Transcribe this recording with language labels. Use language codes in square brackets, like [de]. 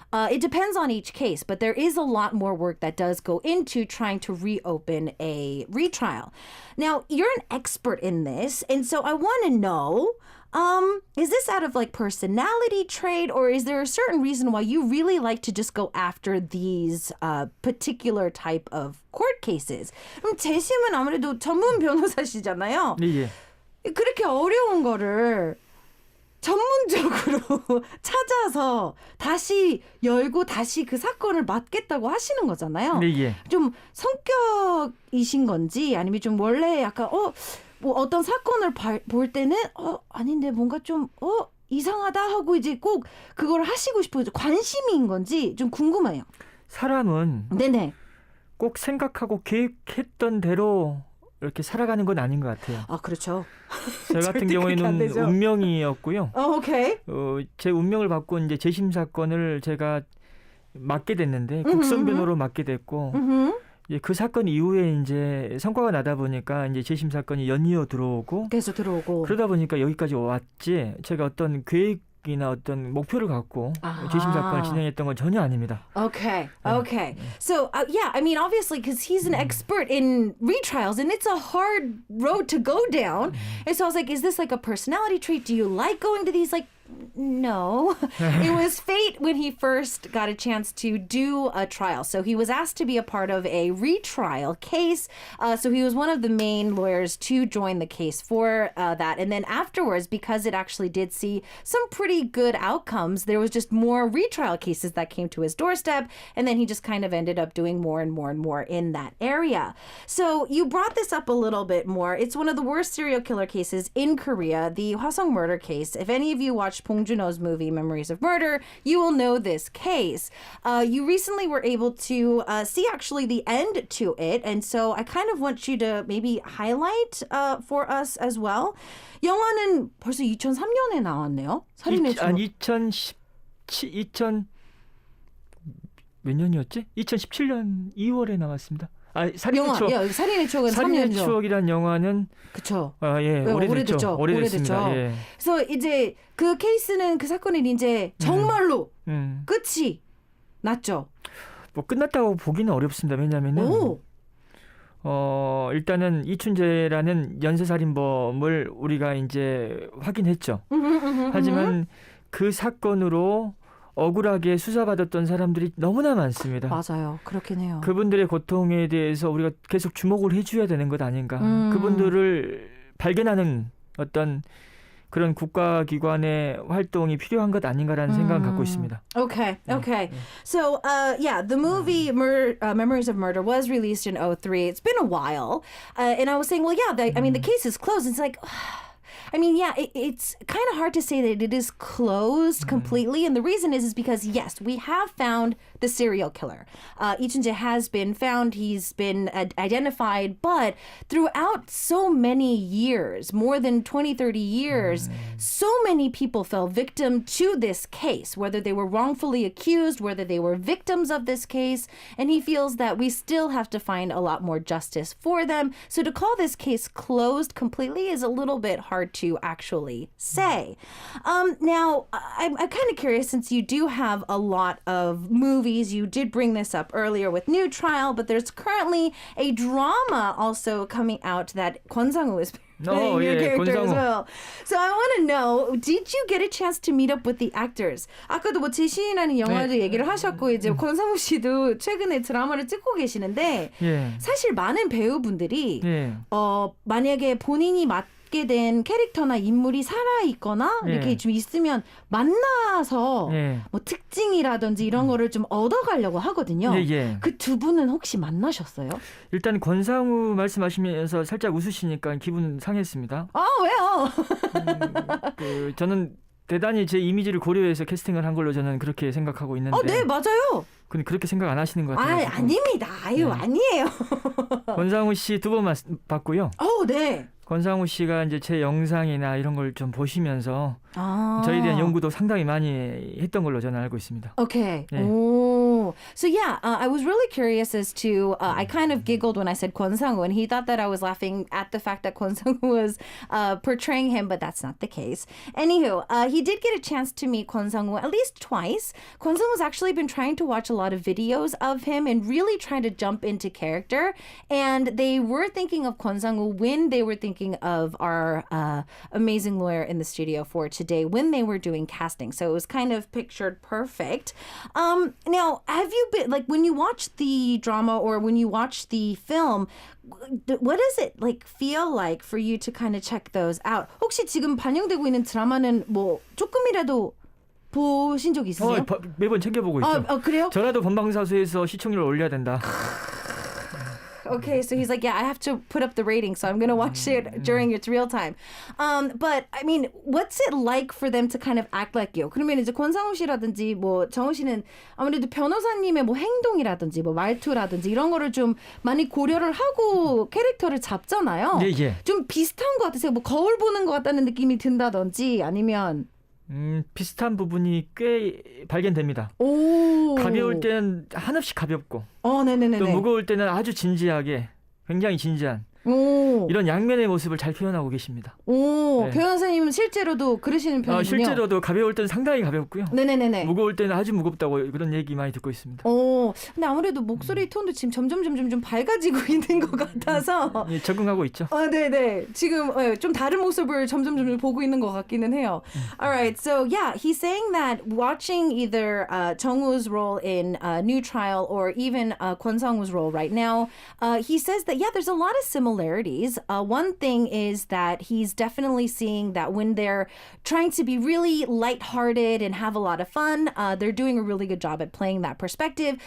[en] It depends on each case, but there is a lot more work that does go into trying to reopen a retrial. Now, you're an expert in this, and so I want to know, is this out of like personality trait, or is there a certain reason why you really like to just go after these particular type of court cases? [ko] 그럼 재심은 아무래도 전문 변호사시잖아요. 예. 그렇게 어려운 거를 전문적으로 찾아서 다시 열고 다시 그 사건을 맡겠다고 하시는 거잖아요. 예. 좀 성격이신 건지 아니면 좀 원래 약간 뭐 어떤 사건을 볼 때는 아닌데 뭔가 좀 이상하다 하고 이제 꼭 그걸 하시고 싶어요. 관심인 건지 좀 궁금해요. 사람은 네네. 꼭 생각하고 계획했던 대로 이렇게 살아가는 건 아닌 것 같아요. 아 그렇죠. 저 같은 경우에는 운명이었고요. [en] 오케이. [ko] 제 운명을 받고 이제 재심 사건을 제가 맡게 됐는데 국선 변호로 맡게 됐고 그 사건 이후에 이제 성과가 나다 보니까 이제 재심 사건이 연이어 들어오고 계속 들어오고 그러다 보니까 여기까지 왔지. 제가 어떤 계획이나 어떤 목표를 갖고 재심 사건을 진행했던 건 전혀 아닙니다. [en] Okay. So yeah, I mean obviously because he's an expert in retrials and it's a hard road to go down. And so I was like, is this like a personality trait? Do you like going to these like no. It was fate when he first got a chance to do a trial. So he was asked to be a part of a retrial case. So he was one of the main lawyers to join the case for that. And then afterwards, because it actually did see some pretty good outcomes, there was just more retrial cases that came to his doorstep. And then he just kind of ended up doing more and more and more in that area. So you brought this up a little bit more. It's one of the worst serial killer cases in Korea, the Hwasong murder case. If any of you watched Bong Joon-ho's movie Memories of Murder, you will know this case. You recently were able to see actually the end to it, and so I kind of want you to maybe highlight for us as well. [ko] 영화는 벌써 2003년에 나왔네요. 살인의 추억. 2000 몇 년이었지? 2017년 2월에 나왔습니다. 살인의 추억. 살인의 추억은 3년이죠. 살인의 추억이란 영화는 그렇죠. 오래됐죠. 예. 그래서 이제 그 케이스는 그 사건은 이제 정말로 끝이 났죠. 뭐 끝났다고 보기는 어렵습니다. 왜냐면은 일단은 이춘재라는 연쇄살인범을 우리가 이제 확인했죠. 하지만 그 사건으로 억울하게 수사받았던 사람들이 너무나 많습니다. 맞아요. 그렇긴 해요. 그분들의 고통에 대해서 우리가 계속 주목을 해줘야 되는 것 아닌가. 그분들을 발견하는 어떤 그런 국가기관의 활동이 필요한 것 아닌가라는 생각을 갖고 있습니다. [en] Okay. So, the movie Memories of Murder was released in 2003. It's been a while. And I was saying, well, yeah, the case is closed. It's like... I mean, yeah, it's kind of hard to say that it is closed completely. And the reason is because, yes, we have found the serial killer. Lee Chun-jae has been found. He's been identified. But throughout so many years, more than 20, 30 years, so many people fell victim to this case, whether they were wrongfully accused, whether they were victims of this case. And he feels that we still have to find a lot more justice for them. So to call this case closed completely is a little bit hard to actually say. Now, I'm kind of curious, since you do have a lot of movies, you did bring this up earlier with New Trial, but there's currently a drama also coming out that Kwon Sang-woo is playing your character as well. So I want to know, did you get a chance to meet up with the actors? [ko] 아까도 뭐 제시인이라는 영화도 얘기를 하셨고 이제 권상우 씨도 최근에 드라마를 찍고 계시는데 사실 많은 배우분들이 만약에 본인이 맡게 된 캐릭터나 인물이 살아있거나 이렇게 좀 있으면 만나서 뭐 특징이라든지 이런 거를 좀 얻어가려고 하거든요. 그 두 분은 혹시 만나셨어요? 일단 권상우 말씀하시면서 살짝 웃으시니까 기분 상했습니다. 왜요? 저는 대단히 제 이미지를 고려해서 캐스팅을 한 걸로 저는 그렇게 생각하고 있는데. 네, 맞아요. 근데 그렇게 생각 안 하시는 것 같아요. 아닙니다. 아니에요. 권상우 씨 두 번 봤고요. 네. 권상우 씨가 이제 제 영상이나 이런 걸 좀 보시면서 저에 대한 연구도 상당히 많이 했던 걸로 저는 알고 있습니다. [en] 오케이. [ko] 네. 오. [en] So yeah, I was really curious as to, I kind of giggled when I said Kwon Sang-woo, and he thought that I was laughing at the fact that Kwon Sang-woo was portraying him, but that's not the case. Anywho, he did get a chance to meet Kwon Sang-woo at least twice. Kwon Sang-woo's actually been trying to watch a lot of videos of him and really trying to jump into character. And they were thinking of Kwon Sang-woo when they were thinking of our amazing lawyer in the studio for today when they were doing casting. So it was kind of pictured perfect. Now, have you been, like, when you watch the drama or when you watch the film, what does it like feel like for you to kind of check those out? [ko] 혹시 지금 반영되고 있는 드라마는 뭐 조금이라도 보신 적 있으세요? 매번 챙겨보고 있죠. 그래요? 저라도 본방사수에서 시청률을 올려야 된다. [en] Okay, so he's like, yeah, I have to put up the rating, so I'm going to watch it during its real time. But, I mean, what's it like for them to kind of act like you? [ko] 그러면 이제 권상우 씨라든지 뭐 정우 씨는 아무래도 변호사님의 뭐 행동이라든지 뭐 말투라든지 이런 거를 좀 많이 고려를 하고 캐릭터를 잡잖아요. 예, 예. 좀 비슷한 것 같으세요? 뭐 거울 보는 것 같다는 느낌이 든다든지 아니면 비슷한 부분이 꽤 발견됩니다. 오. 가벼울 때는 한없이 가볍고 네네네. 또 무거울 때는 아주 진지하게 굉장히 진지한 오. 이런 양면의 모습을 잘 표현하고 계십니다. 오, 네. 변호사님은 실제로도 그러시는 편이군요. 실제로도 가벼울 때는 상당히 가볍고요. 네네네네. 무거울 때는 아주 무겁다고 그런 얘기 많이 듣고 있습니다. 오, 근데 아무래도 목소리 톤도 지금 점점 좀 밝아지고 있는 것 같아서. 예, 적응하고 있죠. 네네. 지금 좀 다른 모습을 점점 보고 있는 것 같기는 해요. [en] Alright, so yeah, he's saying that watching either 정우's role in New Trial or even Kwon Sang-woo's role right now, he says that, yeah, there's a lot of similarities. One thing is that he's definitely seeing that when they're trying to be really lighthearted and have a lot of fun, they're doing a really good job at playing that perspective.